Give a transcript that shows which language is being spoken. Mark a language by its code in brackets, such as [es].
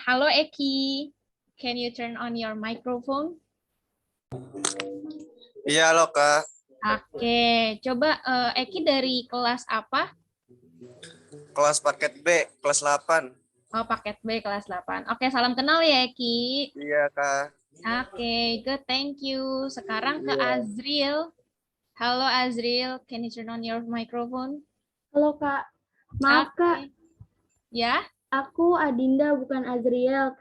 [en] Halo Eki, can you turn on your microphone? [id] Iya, halo Kak. Oke, coba Eki dari kelas apa? Kelas paket B, kelas 8. Oh, paket B kelas 8. Oke, salam kenal ya Eki. Iya, Kak. [en] Oke, good, thank you. [id] Sekarang ke Iya. Azriel. [en] Halo Azriel, can you turn on your microphone? [id] Halo Kak, maaf Kak, Oke, ya. aku Adinda bukan Azriel.